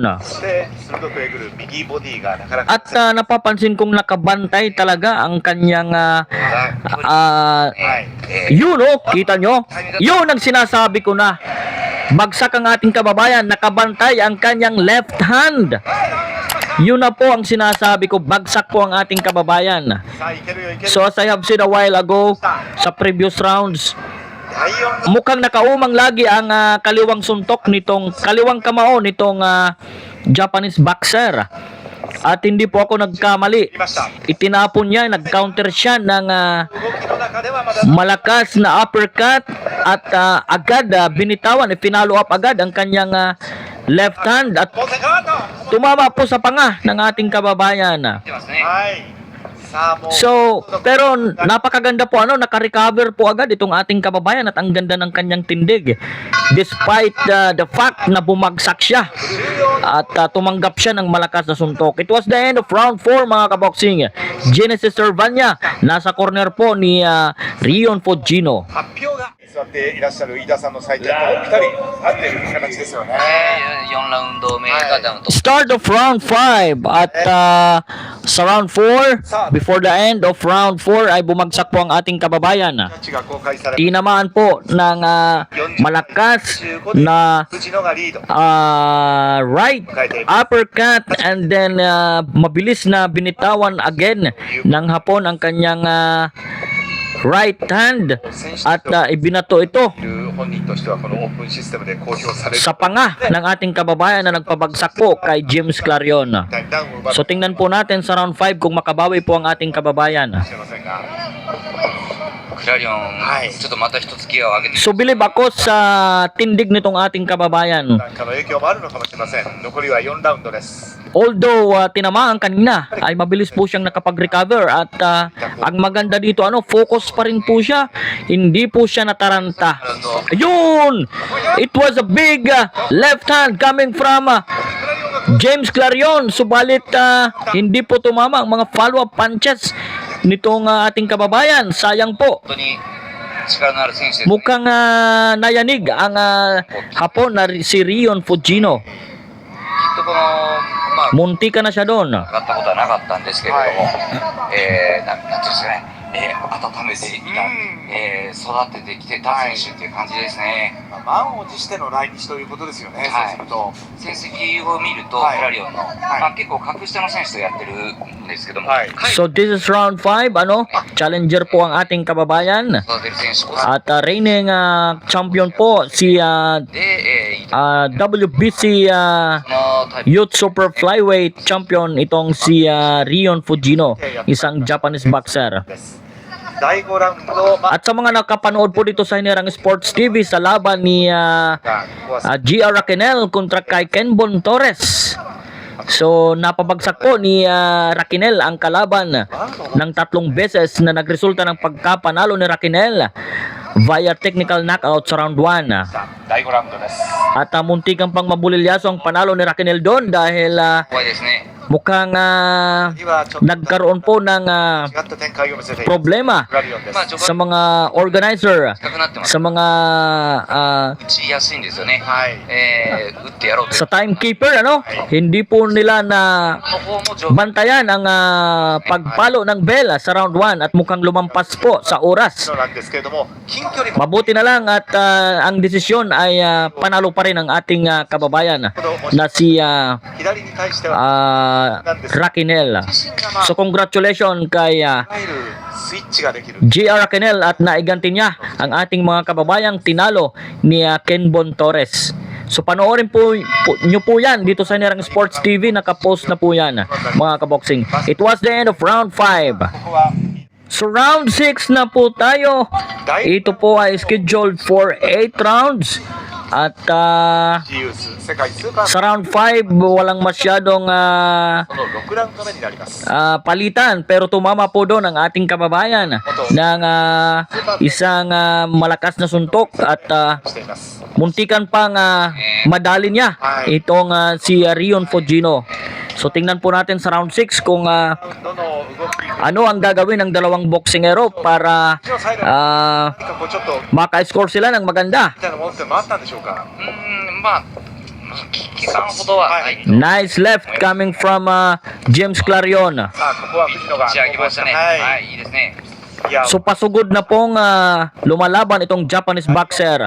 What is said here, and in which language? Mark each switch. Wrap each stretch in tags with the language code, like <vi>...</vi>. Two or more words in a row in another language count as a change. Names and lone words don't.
<ja>で鋭くえぐる右ボディがなかなか</ja> <tl>At napapansin kong nakabantay talaga ang kanyang</tl> <ja>はい</ja> <tl>yun oh, kita nyo? Yun ang sinasabi ko na. Bagsak ang ating kababayan, nakabantay ang kanyang left hand. Yun na po ang sinasabi ko, bagsak po ang ating kababayan.</tl> <ja>さあいけるよいける</ja> <en>So as I have said a while ago, sa previous rounds,</en> <ja>第4</ja> <tl>mukhang nakaumang lagi ang kaliwang suntok nitong, kaliwang kamao nitong</tl> <en>Japanese boxer.</en> <tl>At hindi po ako nagkamali.</tl> <ja>ました</ja> <tl>Itinapon niya, nag-counter siya ng</tl> <ja>動きの中ではまだ</ja> <tl>malakas na uppercut at agad binitawan, i-follow up agad ang kanyang left hand at</tl> <ja>当選かと</ja> <tl>tumama po sa panga ng ating kababayan.</tl> <ja>てますねはいさあもう</ja> <tl>So, pero napakaganda po naka-recover po agad itong ating kababayan at ang ganda ng kanyang tindig.</tl> <en>Despite the fact</en> <tl>na bumagsak siya at tumanggap siya ng malakas na suntok.</tl> <en>It was the end of round 4</en> <tl>mga kaboksing. Genesis Servania, nasa corner po ni Rion Fujino.</tl> <ja>発表が座っていらっしゃる飯田さんの採点とぴったり合ってる形ですよね 4ラウンド目がダウンと</ja> <en>Start of round 5</en> <tl>at sa round 4,</tl> <en>before the end of round 4</en> <tl>ay bumagsak po ang ating kababayan.</tl> <ja>ジャッジが公開され</ja> <tl>Tinamaan po ng malakas na</tl> <ja>藤野がリード</ja> <en>right uppercut and then</en> <tl>mabilis na binitawan again ng Hapon ang kanyang right hand at ibinato ito</tl> <ja>本人としてはこのオープンシステムで公表される</ja> <tl>sa panga ng ating kababayan na nagpabagsak po kay James Clarion.</tl> <ja>ダウンを奪う</ja> <tl>So tingnan po natin sa round 5 kung makabawi po ang ating kababayan.</tl> <ja>かもしれませんがクラリオン、ちょっとまた一つギアを上げて</ja> <tl>So bilib ako sa tindig nitong ating kababayan.</tl> <ja>なんかの影響もあるのかもしれません残りは4ラウンドです</ja> <tl>Although tinamaan kanina ay mabilis po siyang nakapag-recover at ang maganda dito focus pa rin po siya, hindi po siya nataranta. Ayun!</tl> <en>It was a big left hand coming from James Clarion,</en> <tl>subalit hindi po tumama ang mga</tl> <en>follow-up punches</en> <tl>nitong ating kababayan. Sayang po.</tl> <ja>本当に力のある選手です、ね、</ja> <tl>Mukhang nayanig ang Hapon na si Rion Fujino.</tl> <ja>きっとこのまあ</ja> <tl>Munti ka na siya doon.</tl> <ja>上がったことはなかったんですけれども、なんていうんですかね、 温めていた、育ててきてた選手っていう感じですね。まあ、満を持しての来日ということですよね、はいそうすると。成績を見ると、はいクラリオンの、まあ、結構格下の選手とやってるんですけども、はい</ja> <en>So this is round 5,</en> <tl>ano? Challenger po ang ating kababayan.</tl> <ja>育てる選手こそ</ja> <tl>At</tl> <en>reigning champion</en> <tl>po si</tl> <ja>で、 WBC そのタイプ</ja> <tl>Youth Super Flyweight Champion itong si Rion Fujino, isang</tl> <en>Japanese boxer.</en> <ja>です第5ラウンド、</ja> <tl>At sa mga nakapanood po dito sa Hinirang Sports TV sa laban ni</tl> <ja>ここは</ja> <tl>GR Raquenel kontra kay Kenbon Torres. So napabagsak po ni Raquenel ang kalaban ng 3 beses na nagresulta ng pagkapanalo ni Raquenel via</tl> <en>technical knockout</en> <tl>sa round 1.</tl> <ja>第5ラウンドです。</ja> <tl>At muntikan pang mabulilyaso ang panalo ni Raquenel doon dahil</tl> <ja>怖いですね。</ja> <tl>mukhang</tl> <ja>次はちょっと</ja> <tl>nagkaroon po ng</tl> <ja>違った展開を見せている</ja> <tl>problema</tl> <ja>クラリオンです。まあ序</ja> <tl>sa</tl> <ja>盤</ja> <tl>mga organizer,</tl> <ja>近くなってます。</ja> <tl>sa mga</tl> <ja>打ちやすいんですよね。はい。打ってやろうという</ja> <tl>sa timekeeper, ano? Hindi po nila na</tl> <ja>の方も上手</ja> <tl>bantayan ang pagpalo ng bell sa round 1 at mukhang lumampas po sa oras.</tl> <ja>なんですけれども、近距離も</ja> <tl>Mabuti na lang at ang desisyon ay panalo pa rin ang ating kababayan na si</tl> <ja>左に対しては</ja> <tl>Raquenel.</tl> <ja>自身がまあ</ja> <tl>So congratulations kay</tl> <ja>いわゆるスイッチができる。</ja> <tl>GR Raquenel at naiganti niya ang ating mga kababayang tinalo ni Kenbon Torres. So panoorin po nyo po yan dito sa Hinirang Sports TV, nakapost na po yan mga kaboxing.</tl> <en>It was the end of round 5.</en> <ja>ここは</ja> <tl>So round 6 na po tayo. Ito po ay</tl> <en>scheduled for 8 rounds.</en> <tl>At</tl> <ja>ジウス世界スーパー</ja> <tl>sa round 5 walang masyadong</tl> <ja>この6ラウンド目になります。</ja> <tl>palitan, pero tumama po doon ang ating kababayan ng isang malakas na suntok at</tl> <ja>しています。</ja> <tl>muntikan pang madali niya itong si Rion Fujino. So tingnan po natin sa round 6 kung</tl> <ja>どの動き、</ja> <tl>ano ang gagawin ng dalawang boksingero para</tl> <ja>最後 ah, 何かこうちょっと</ja> <tl>maka-score sila ng maganda.</tl> <ja>みたいなものってのもあったんでしょうか。まあ危機感ほどはない。</ja> <en>Nice left coming from James Clarion.</en> <ja>さあここは藤野が打ち上げましたね。はい。はい、いいですね。いや、</ja> <tl>So pasugod na pong lumalaban itong</tl> <en>Japanese boxer.</en>